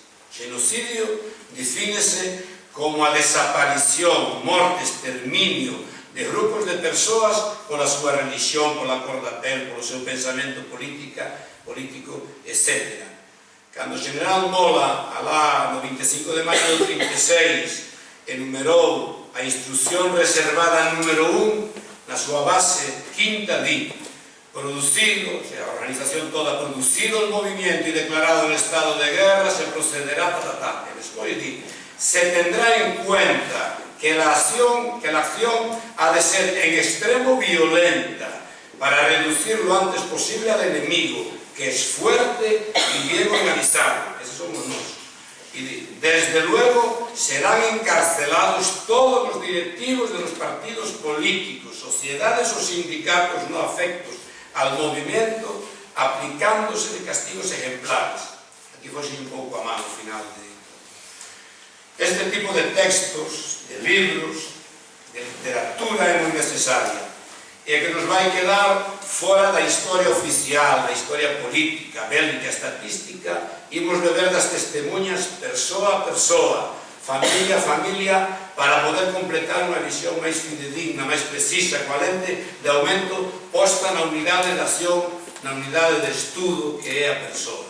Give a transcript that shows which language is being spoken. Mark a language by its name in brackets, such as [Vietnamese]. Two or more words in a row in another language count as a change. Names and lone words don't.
[Galician] Xenocidio defínese como a desaparición, morte, exterminio de grupos de persoas pola súa religión, pola cor da pel, polo seu pensamento político, etc. Cando o general Mola, alá no 25 de maio do 36, enumerou a instrucción reservada número 1 na súa base quinta di: producido, [Spanish] o sea, [Galician] a organización toda, [Spanish] producido el movimiento y declarado en estado de guerra, se procederá a [Galician] e despois di: [Spanish] se tendrá en cuenta que la acción ha de ser en extremo violenta para reducir lo antes posible al enemigo, que es fuerte y bien organizado. Esos somos nosotros. Y desde luego serán encarcelados todos los directivos de los partidos políticos, sociedades o sindicatos no afectos al movimiento, aplicándose de castigos ejemplares. [Galician] Aquí fue un pouco a mano final de este tipo de textos, de libros, de literatura é moi necesaria. E que nos vai quedar fora da historia oficial, da historia política, bélica, estatística. Imos beber das testemunhas persoa a persoa, familia a familia, para poder completar unha visión máis fidedigna, máis precisa, coa lente de aumento posta na unidade de acción, na unidade de estudo que é a persoa.